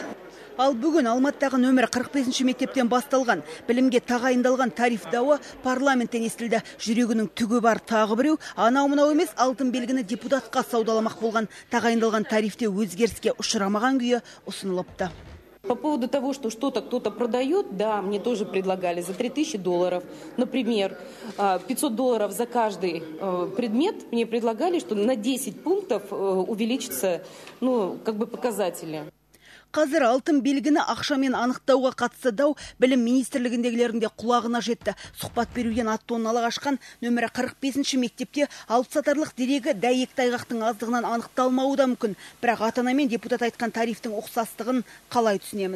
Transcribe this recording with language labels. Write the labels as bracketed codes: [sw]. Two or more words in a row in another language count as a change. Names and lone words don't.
[kk] Ал бүгін Алматыдағы нөмірі 45-ші мектептен басталған білімге тағайындалған тариф дауы парламенттен естілді. Жүрегінің түгі бар тағы біреу, анау-мынау емес алтын белгіні депутатқа саудаламақ болған. Тағайындалған тарифте өзгеріске ұшырамаған күйі ұсынылыпты. [ru] По поводу того, что что-то кто-то продает, да, мне тоже предлагали за $3000. Например, $500 за каждый предмет. Мне предлагали, что на 10 пунктов увеличится, показатели. [kk] Қазір алтын белгіні ақшамен анықтауға қатысты дау білім министрлігіндегілерінде құлағына жетті. Сұхбат беруден ат-тонналы қашқан нөмірі 45-ші мектепте алыпсатарлық дерегі дәйек тайғақтың аздығынан анықталмауы да мүмкін. Бірақ ата-ана мен депутат айтқан тарифтің ұқсастығын қалай түсінеміз?